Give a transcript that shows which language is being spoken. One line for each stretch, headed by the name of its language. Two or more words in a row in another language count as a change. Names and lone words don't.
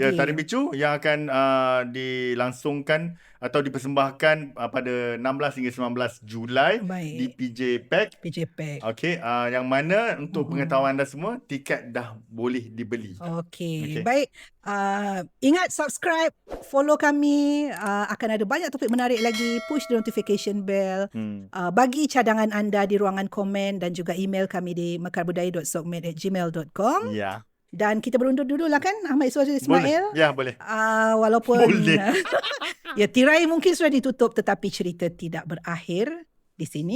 Malay: Ya, Tarik Picu yang akan dilangsungkan atau dipersembahkan pada 16 hingga 19 Julai di PJ Pack. Okey, yang mana untuk pengetahuan anda semua, tiket dah boleh dibeli. Okey. Baik. Ingat subscribe, follow kami. Akan ada banyak topik menarik lagi.
English: Push the notification bell.
Malay: Bagi cadangan anda di ruangan komen dan juga email kami di mekarbudaya.sokmed@gmail.com. Ya. Dan kita berundur dulu lah kan, Ahmad Iswazul Ismail. Boleh. Ya, boleh. Walaupun Boleh. tirai mungkin sudah ditutup, tetapi cerita tidak berakhir di sini.